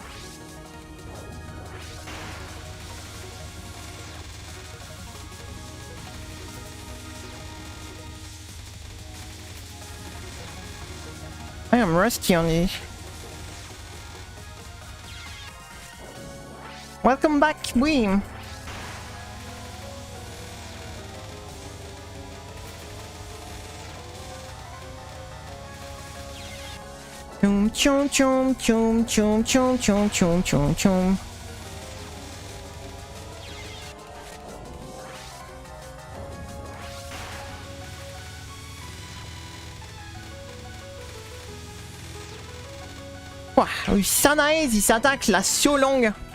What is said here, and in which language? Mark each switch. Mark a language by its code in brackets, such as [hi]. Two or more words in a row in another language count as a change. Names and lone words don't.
[en] I am rusty on this. Welcome back, Weem. Chum chum chum chum chum chum chum chum chum chum. Wow, Sanae, this attack lasts so long.